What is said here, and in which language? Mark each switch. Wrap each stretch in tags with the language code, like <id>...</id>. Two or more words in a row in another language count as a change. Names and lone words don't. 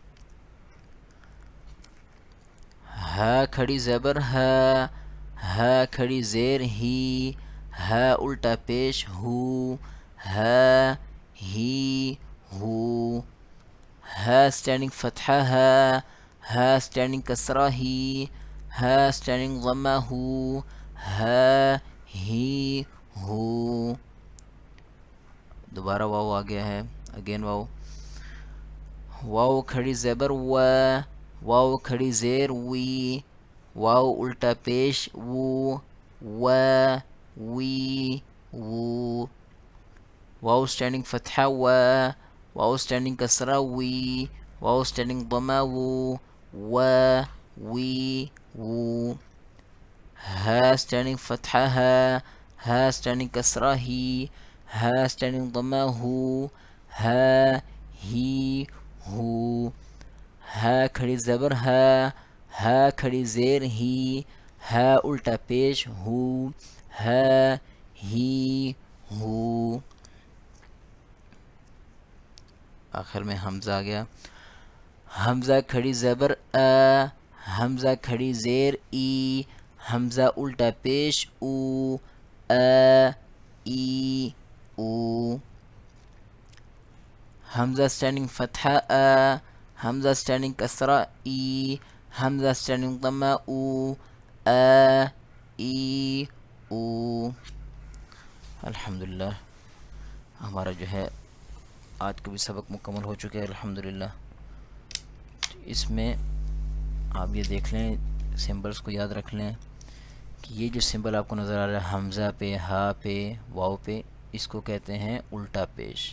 <ur>ہا کھڑی زبر ہا ہا کھڑی زیر ہی ہا الٹا پیش ہو ہا ہی ہو ہا standing فتحہ ہا ہا standing کسرہ ہی ہا standing ضمہ ہو ہا ہی ہو. دوبارہ واو آ گیا ہے، اگین واو. واو کھڑی زبر وا واو کھڑی زیر وی واو الٹا پیش وو وا وی وو واو standing فتحہ وا واو standing کسرہ وی واو standing ضمہ وو وا وی وو ہا standing فتحہ ہا ہا standing کسرہ ہی ہا standing ضمہ ہو ہا ہی ہو ہا کھڑی زبر ہا ہا کھڑی زیر ہی ہا الٹا پیش ہو ہا ہی ہو. آخر میں حمزہ آ گیا. حمزہ کھڑی زبر ا، حمزہ کھڑی زیر ای، حمزہ الٹا پیش او، ا ای او، حمزہ اسٹینڈنگ فتحہ ا، حمزہ اسٹینڈنگ کسرہ ای، حمزہ اسٹینڈنگ ضمہ او، ا ای او۔ الحمدللہ ہمارا جو ہے آج کا بھی سبق مکمل ہو چکے ہیں الحمدللہ۔ اس میں آپ یہ دیکھ لیں، سمبلس کو یاد رکھ لیں کہ یہ جو سمبل آپ کو نظر آ رہا ہے حمزہ پہ، ہا پہ، واو پہ، اس کو کہتے ہیں الٹا پیش۔</ur>